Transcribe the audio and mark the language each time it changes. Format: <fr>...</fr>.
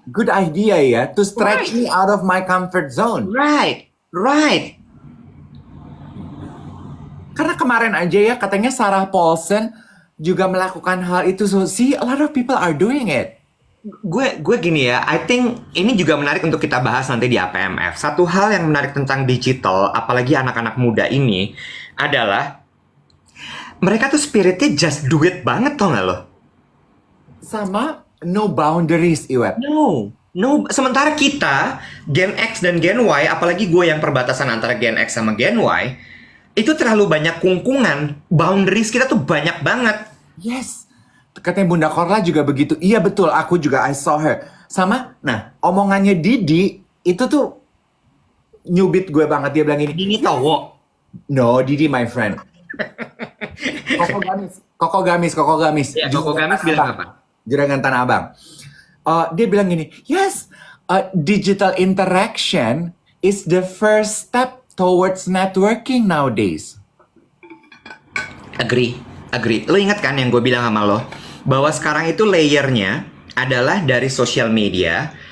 <en>Good idea ya, to stretch me out of my comfort zone. Right.</en> <id>Karena kemarin aja ya katanya Sarah Paulson juga melakukan hal itu.</id> <en>So see, a lot of people are doing it.</en> <id>Gue gini ya,</id> <en>I think</en> <id>ini juga menarik untuk kita bahas nanti di APMF. Satu hal yang menarik tentang digital, apalagi anak-anak muda ini, adalah mereka tuh spiritnya</id> <en>just do it</en> <id>banget, tau gak lo? Sama</id> <en>no boundaries, Iwet.</en> <id>No. Sementara kita, Gen X dan Gen Y, apalagi gue yang perbatasan antara Gen X sama Gen Y, itu terlalu banyak kungkungan. Boundaries kita tuh banyak banget.</id> <en>Yes.</en> <id>Katanya Bunda Korla juga begitu. Iya betul, aku juga</id> <en>I saw her.</en> <id>Sama, nah omongannya Didi itu tuh nyubit gue banget. Dia bilang ini. Ini tawo.</id> <en>No, Didi my friend. Koko Gamis.</en> <id>Ya, Koko Gamis bilang apa? Juragan Tanah Abang. Dia bilang gini,</id> <en>yes, digital interaction is the first step towards networking nowadays.</en> <id>Agree. Lo ingat kan yang gue bilang sama lo? Bahwa sekarang itu layernya adalah dari social media.</id>